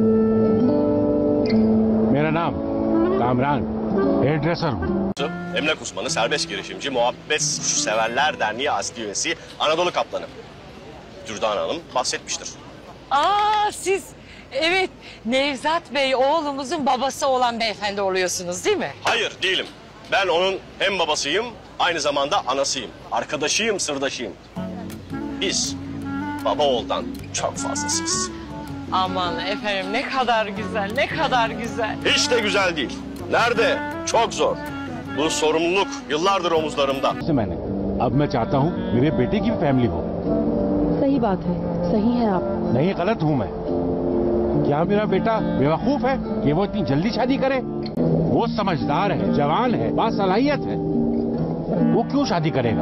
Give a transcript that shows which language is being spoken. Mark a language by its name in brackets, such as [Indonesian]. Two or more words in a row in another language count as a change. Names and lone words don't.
[Hindi] मेरा नाम कामरान, [English] hair dresser [Hindi] हूँ। [Turkish] Emlak uzmanı, serbest girişimci, muhabbet severler derneği asli üyesi Anadolu Kaplanı. Dürdane Hanım bahsetmiştir. Siz evet Nevzat Bey oğlumuzun babası olan beyefendi oluyorsunuz değil mi? Hayır değilim. Ben onun hem babasıyım aynı zamanda anasıyım. Arkadaşıyım, sırdaşıyım. Biz baba oğuldan çok fazlasıyız. Aman efendim ne kadar güzel, ne kadar güzel. Hiç de güzel değil. Nerede? Çok zor. Bu sorumluluk yıllardır omuzlarımda. [Hindi] मैंने अब मैं चाहता हूँ मेरे बेटे की फैमिली हो। सही बात है, सही है आप। नहीं, गलत हूँ मैं? क्या मेरा बेटा बेवकूफ है कि वो इतनी जल्दी शादी करे? वो समझदार है, जवान है, बासलाहियत है। वो क्यों शादी करेगा?